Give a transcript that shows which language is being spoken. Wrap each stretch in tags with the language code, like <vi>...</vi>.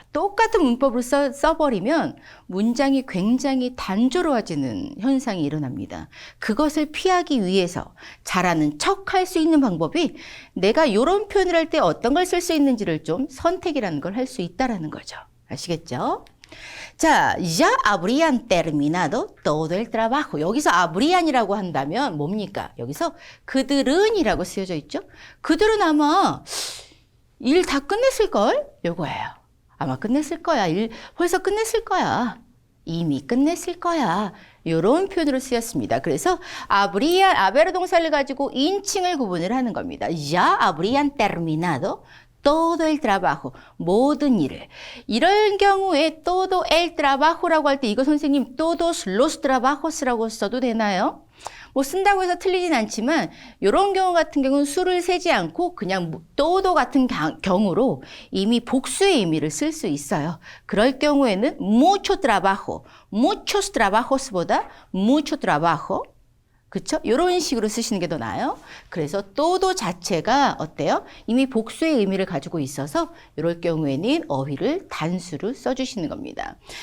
<ko>똑같은 문법으로 써버리면 문장이 굉장히 단조로워지는 현상이 일어납니다. 그것을 피하기 위해서 잘하는 척 할 수 있는 방법이 내가 이런 표현을 할 때 어떤 걸 쓸 수 있는지를 좀 선택이라는 걸 할 수 있다는 거죠. 아시겠죠?</ko> <es>자, ya habrían terminado todo el trabajo.</es> <ko>여기서 habrían이라고 한다면 뭡니까? 여기서 그들은 이라고 쓰여져 있죠? 그들은 아마 일 다 끝냈을걸? 요거예요. 아마 끝냈을 거야. 일 벌써 끝냈을 거야. 이미 끝냈을 거야. 요런 표현으로 쓰였습니다. 그래서 habrían, haber 동사를 가지고 인칭을 구분을 하는 겁니다.</ko> <es>Ya habrían terminado todo el trabajo.</es> <ko>모든 일을. 이런 경우에</ko> <es>todo el trabajo</es> <ko>라고 할 때 이거 선생님</ko> <es>todos los trabajos</es> <ko>라고 써도 되나요? 뭐 쓴다고 해서 틀리진 않지만 이런 경우 같은 경우는 수를 세지 않고 그냥 todo 같은 경우로 이미 복수의 의미를 쓸 수 있어요. 그럴 경우에는</ko> <es>mucho trabajo, muchos trabajos</es> <ko>보다</ko> <es>mucho trabajo,</es> <ko>그쵸? 이런 식으로 쓰시는 게 더 나아요. 그래서 todo 자체가 어때요? 이미 복수의 의미를 가지고 있어서 이럴 경우에는 어휘를 단수로 써주시는 겁니다.</ko>